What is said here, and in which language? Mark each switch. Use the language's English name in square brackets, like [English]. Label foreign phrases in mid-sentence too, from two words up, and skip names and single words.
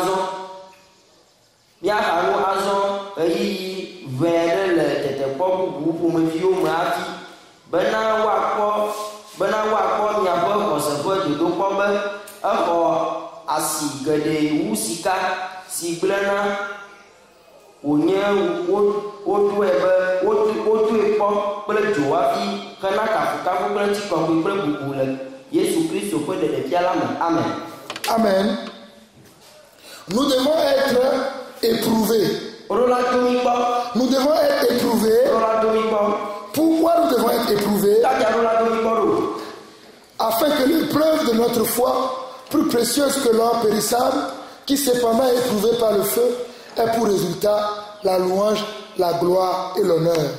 [Ewe] azɔ ɣeyiɣi ʋɛ aɖe le tetekpɔ bubu ƒomeviwo me hafi bena woakpɔ miaƒe xɔse ƒe dodokpɔ be exɔ asi geɖe wu sika si gblẽna wònye woɖoe be woɖoe kpɔ kple dzo hafi hena kafukafu kple ŋutikɔkɔe kple bubu le Yesu Kristo ƒe ɖeɖefia la me. Amen. Amen. [French] Nous devons être éprouvés. Nous devons être éprouvés. Pourquoi nous devons être éprouvés? Afin que l'épreuve de notre foi, plus précieuse que l'or périssable, qui cependant est éprouvée par le feu, ait pour résultat la louange, la gloire et l'honneur.